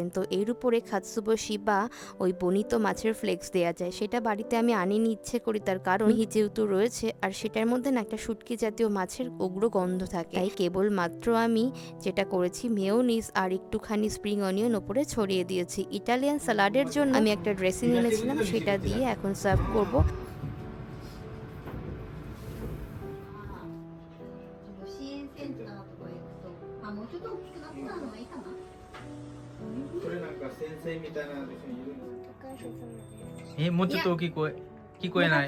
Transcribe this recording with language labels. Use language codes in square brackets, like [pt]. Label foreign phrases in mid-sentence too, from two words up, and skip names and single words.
[bn] তো এর উপরে খাতসুবোশি বা ওই বনিতো মাছের ফ্লেক্স দেওয়া যায়, সেটা বাড়িতে আমি আনিনি ইচ্ছে করি, তার কারণ মিহি যেহেতু রয়েছে আর সেটার মধ্যে না একটা শুটকি জাতীয় মাছের উগ্র গন্ধ থাকে। তাই কেবলমাত্র আমি যেটা করেছি মেয়োনিজ আর একটুখানি [en] spring onion [bn] ওপরে ছড়িয়ে দিয়েছি। ইটালিয়ান স্যালাডের জন্য আমি একটা ড্রেসিং এনেছিলাম, সেটা দিয়ে এখন সার্ভ করব। [ja] 支援センターとか行くと、あ、もうちょっと大きくなったのがいいかな。これなんか先生みたいなのと一緒にいるんですか？もうちょっと聞こえない。